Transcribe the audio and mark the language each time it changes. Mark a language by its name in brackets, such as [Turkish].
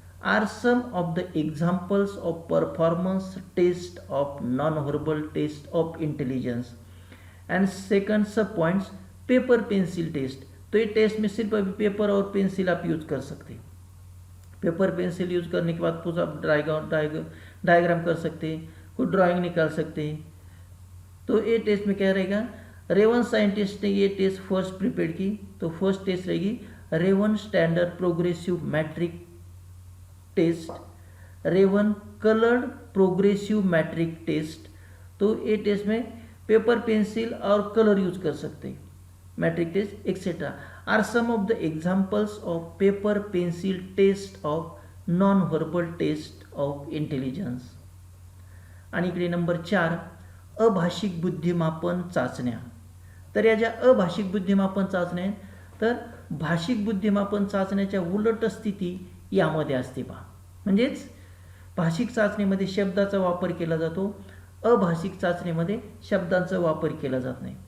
[English] are some of the examples of performance test of non-verbal test of intelligence. And second sub points, paper pencil test. [Hindi] तो ये test में सिर्फ अभी paper और pencil आप use कर सकते हैं. पेपर पेंसिल यूज करने के बाद पूरा आप डायग्राम कर सकते हैं, कोई ड्राइंग निकाल सकते हैं. तो ये टेस्ट में क्या रहेगा? रेवन साइंटिस्ट ने ये टेस्ट फर्स्ट प्रिपेयर की. तो फर्स्ट टेस्ट रहेगी Raven standard progressive matric test, Raven coloured progressive matric test. तो ये टेस्ट में पेपर पेंसिल और कलर यूज कर सकते हैं. [English] Matrix test etcetera are some of the examples of paper pencil test of non verbal test of intelligence. [Marathi] आणि इकडे number 4, अभाषिक बुद्धिमापन चाचण्या. तर या ज्या अभाषिक बुद्धिमापन चाचण्या आहेत, तर भाषिक बुद्धिमापन चाचण्याच्या उलट स्थिती यामध्ये असते पहा. म्हणजेच भाषिक चाचणीमध्ये शब्दाचा वापर केला जातो, अभाषिक चाचणीमध्ये शब्दांचा वापर केला जात नाही.